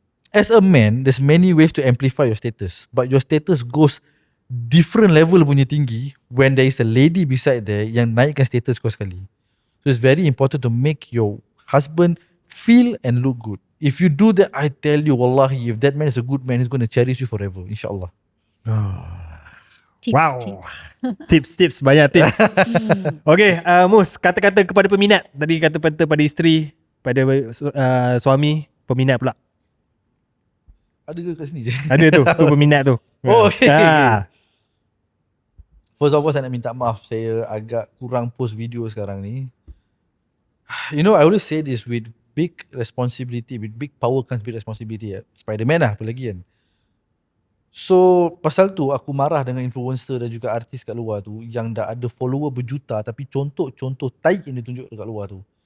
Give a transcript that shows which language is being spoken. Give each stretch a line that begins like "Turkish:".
English: As a man, there's many ways to amplify your status. But your status goes different level
Malay: punya tinggi
English: when there is a lady beside there
Malay: yang naikkan status kau sekali.
English: So it's very important to make your husband feel and look good. If you do that, I tell you, wallahi, if that man is a good man, he's going to cherish you forever, insyaAllah. Tips, Wow. tips.
Malay: Tips, banyak tips. Okay, Mus, kata-kata kepada peminat. Tadi kata-kata pada isteri, pada suami, peminat pula. Ada ke kat sini je? Ada tu peminat tu.
English: Oh, okay. Ah. First of all,
Malay: saya nak minta maaf. Saya agak kurang post video sekarang ni.
English: You know, I always say this, with big responsibility, with big power comes big responsibility.
Malay: Spiderman lah apa lagi kan. So pasal tu aku marah dengan influencer dan juga artis kat luar tu yang dah ada follower berjuta tapi contoh-contoh tai yang ditunjuk dekat luar tu.